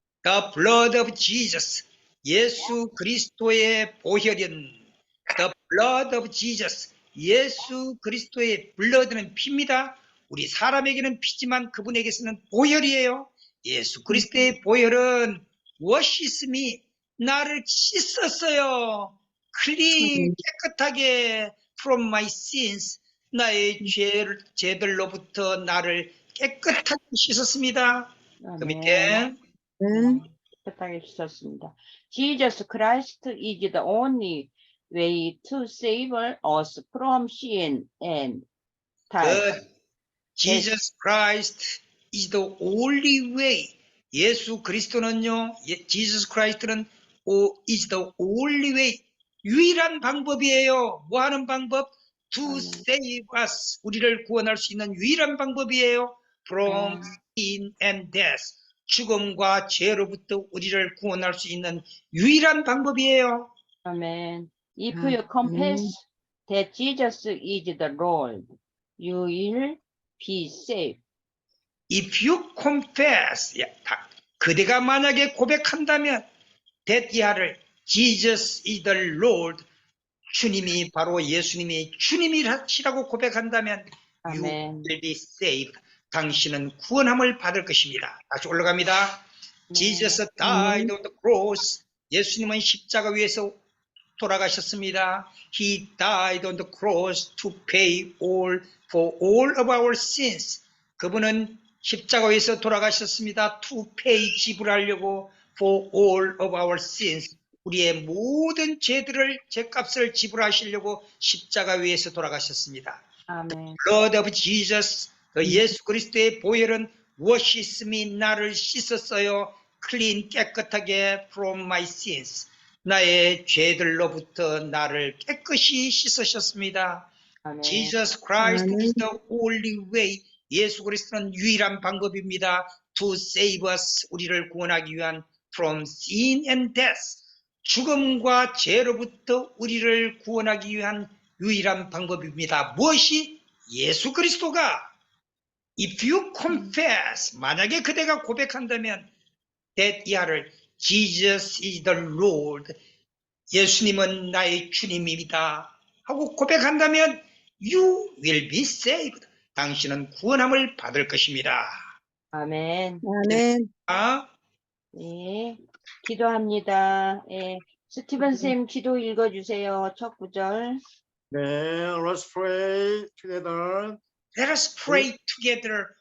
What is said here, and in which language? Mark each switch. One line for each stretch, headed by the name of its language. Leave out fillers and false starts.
English: The blood of Jesus,
Korean: 예수 그리스도의 보혈은
English: The blood of Jesus,
Korean: 예수 그리스도의 blood는 피입니다. 우리 사람에게는 피지만 그분에게서는 보혈이에요. 예수 그리스도의 보혈은
English: washes me,
Korean: 나를 씻었어요. clean, 깨끗하게
English: from my sins,
Korean: 나의 죄들로부터 나를 깨끗하게 씻었습니다. 그 밑에 깨끗하게 씻었습니다.
English: Jesus Christ is the only way to save us from sin and death. Jesus Christ is the only way.
Korean: 예수 그리스도는요,
English: Jesus Christ는 is the only way.
Korean: 유일한 방법이에요. 뭐 하는 방법?
English: To save us.
Korean: 우리를 구원할 수 있는 유일한 방법이에요.
English: From sin and death.
Korean: 죽음과 죄로부터 우리를 구원할 수 있는 유일한 방법이에요.
English: Amen. If you confess that Jesus is the Lord, you will be saved. If you confess,
Korean: 그대가 만약에 고백한다면, that 이하를
English: Jesus is the Lord,
Korean: 주님이 바로 예수님이 주님이시라고 고백한다면, you
English: Amen. will be saved.
Korean: 당신은 구원함을 받을 것입니다. 다시 올라갑니다.
English: Jesus died on the cross.
Korean: 예수님은 십자가 위에서 돌아가셨습니다.
English: He died on the cross to pay all for all of our sins.
Korean: 그분은 십자가 위에서 돌아가셨습니다.
English: To pay,
Korean: 지불하려고
English: for all of our sins.
Korean: 우리의 모든 죄값을 지불하시려고 십자가 위에서 돌아가셨습니다. 아멘. Blood of Jesus, 그 예수 그리스도의 보혈은
English: washes me,
Korean: 나를 씻었어요.
English: clean,
Korean: 깨끗하게
English: from my sins.
Korean: 나의 죄들로부터 나를 깨끗이 씻으셨습니다. 아멘.
English: Jesus Christ is the only way.
Korean: 예수 그리스도는 유일한 방법입니다.
English: To save us,
Korean: 우리를 구원하기 위한
English: from sin and death.
Korean: 죽음과 죄로부터 우리를 구원하기 위한 유일한 방법입니다. 무엇이? 예수 그리스도가
English: If you confess,
Korean: 만약에 그대가 고백한다면
English: that 이하를 Jesus is the Lord,
Korean: 예수님은 나의 주님입니다 하고 고백한다면
English: you will be saved.
Korean: 당신은 구원함을 받을 것입니다. 아멘. 아멘. 네. 기도합니다. 예. 스티븐 쌤 기도 읽어주세요. 첫 구절.
English: 네, let's pray together. Let us pray together.